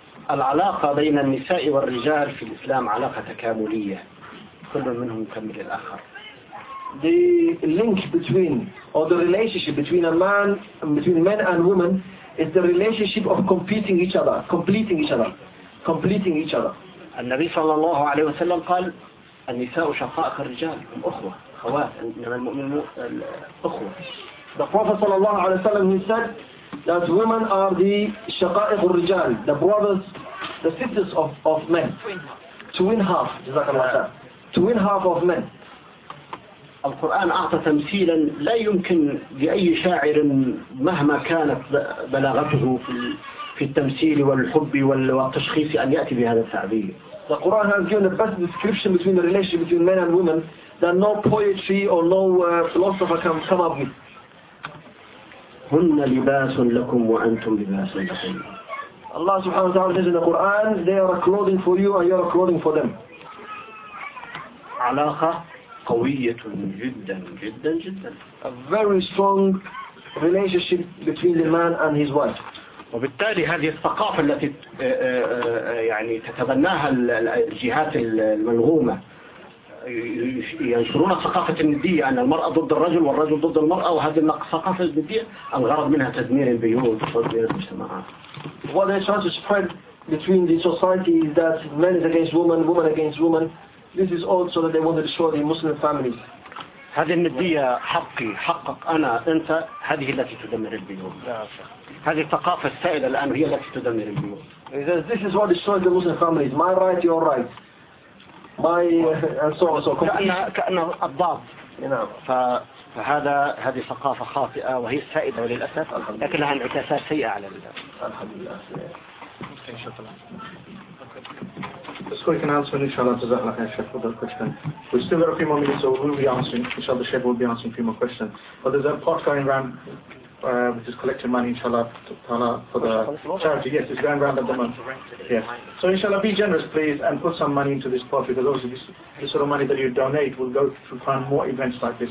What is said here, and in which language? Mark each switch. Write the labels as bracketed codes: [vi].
[ar] العلاقة بين النساء والرجال في الإسلام علاقة تكاملية. كل منهم يكمل الآخر. [en] The link between or the relationship between a man between men and women is the relationship of completing each other, completing each other, completing each other. [ar] النبي صلى الله عليه وسلم قال النساء شقائق الرجال هم أخوة خوات إنما المؤمن أخوة. [en] The Prophet صلى الله عليه وسلم he said that women are the [ar] شقائق الرجال [en] the brothers the sisters of men. Twin half. Twin half of men. [ar] القرآن أعطى تمثيلا لا يمكن لأي شاعر مهما كانت بلاغته في التمثيل والحب والتشخيص أن يأتي بهذا التعبير. [en] The Quran has given the best description between the relationship between men and women that no poetry or no philosopher can come up with. [ar] هن لباس لكم وأنتم لباس لكم. [en] Allah subhanahu wa ta'ala says in the Quran, they are a clothing for you and you are a clothing for them. [ar] علاقة قوية جدا جدا جدا. [en] A very strong relationship between the man and his wife. [ar] وبالتالي هذه الثقافة التي يعني تتبناها الجهات الملغومة ينشرون ثقافة الندية أن المرأة ضد الرجل والرجل ضد المرأة وهذه الثقافة الندية الغرض منها تدمير البيوت وتدمير المجتمعات. [en] What they're trying to spread between the society is that men is against women, women against women. This is all so that they want to destroy the Muslim families. [ar] هذه الندية حقي حقك أنا أنت هذه التي تدمر البيوت. هذه الثقافة السائدة الآن هي التي تدمر البيوت. [en] This is what destroys the Muslim families. My right, your right. My and so on so. [ar] كأن الضاد. نعم. فهذا هذه ثقافة خاطئة وهي السائدة وللأسف. لكن لها انعكاسات سيئة على الناس. الحمد لله. [en] The school can answer inshallah to Zahlaq and Sheikh for the question. We still have a few more minutes, so we'll be answering, inshallah, the Sheikh will be answering a few more questions. But there's a pot going round, which is collecting money, inshallah, for the charity. Yes, it's going round at the moment. Yes. So inshallah, be generous, please, and put some money into this pot, because obviously this sort of money that you donate will go to fund more events like this.